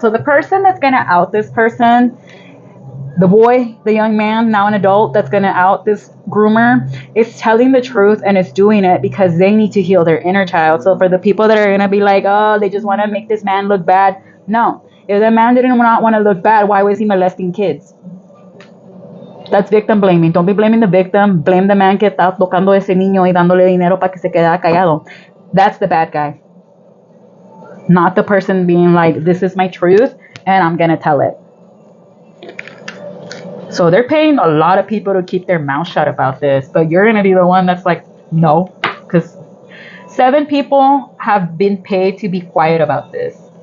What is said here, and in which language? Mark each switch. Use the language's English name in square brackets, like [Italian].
[English] So the person that's going to out this person, the boy, the young man, now an adult, that's going to out this groomer, is telling the truth, and it's doing it because they need to heal their inner child. So for the people that are going to be like, oh, they just want to make this man look bad. No. If the man didn't not want to look bad, why was he molesting kids? That's victim blaming. Don't be blaming the victim. Blame the man [Spanish] que está tocando a ese niño y dándole dinero para que se quede callado. [English] That's the bad guy. Not the person being like, this is my truth, and I'm going to tell it. So they're paying a lot of people to keep their mouth shut about this, but you're going to be the one that's like, no, because 7 people have been paid to be quiet about this.